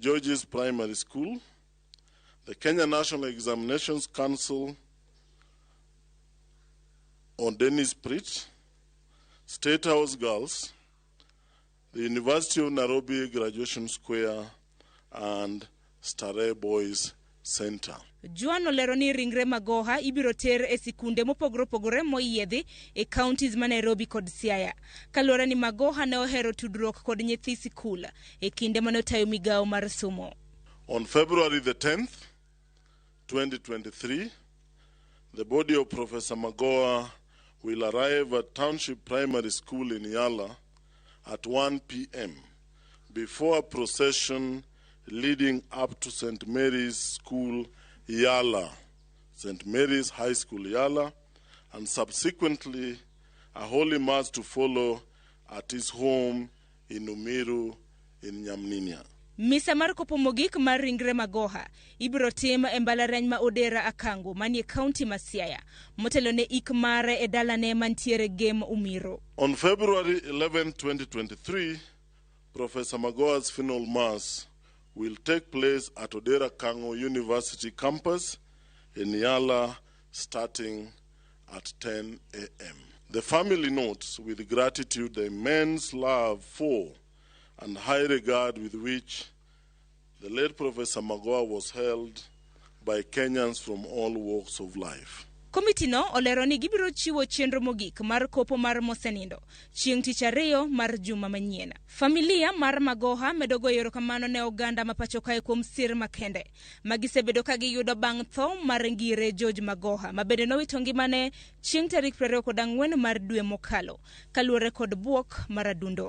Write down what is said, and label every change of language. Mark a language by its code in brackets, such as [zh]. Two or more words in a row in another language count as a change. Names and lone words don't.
[en] George's Primary School, the Kenya National Examinations Council on Dennis Pritt, State House Girls, the University of Nairobi Graduation Square, and Starehe Boys Center. [luo] Juan olero ni ringre Magoha ibiro ter e sikunde mopogore moyiedhi e counties ma Nairobi kod Siaya. Kalora ni Magoha ne ohero tudruok kod nyithi sikul e kinde manotayo migao mar somo. [en] On February the 10th, 2023, the body of Professor Magoha will arrive at Township Primary School in Yala at 1 p.m. before a procession leading up to St. Mary's School, Yala, St. Mary's High School, Yala, and subsequently a holy mass to follow at his home in Umiru in Nyamninia. [luo] Misa mar kopo mogik mar ringre Magoha ibiro tim e mbalariany ma Odera Akango manie kaunti ma Siaya motelo ne ik mare e dalane mantiere Gem Umiro. [en] On February 11, 2023, Professor Magoha's funeral mass will take place at Odera Akango University campus in Yala starting at 10 a.m. The family notes with gratitude the immense love for and high regard with which the late Professor Magoha was held by Kenyans from all walks of life. [luo] Komiti no olero ni gibiro chiwo chenro mogik mar kopo mar mosenindo chieng' tich ariyo mar juma manyien. Familia mar Magoha medo goyo erokamano ne oganda ma pacho kae kuom sir makende magisebedo ka giyudo bang' tho mar ngire George Magoha ma bende nowito ngimane chieng' tarik 24 mar dwe mokalo kaluwore kod buok mar adundo.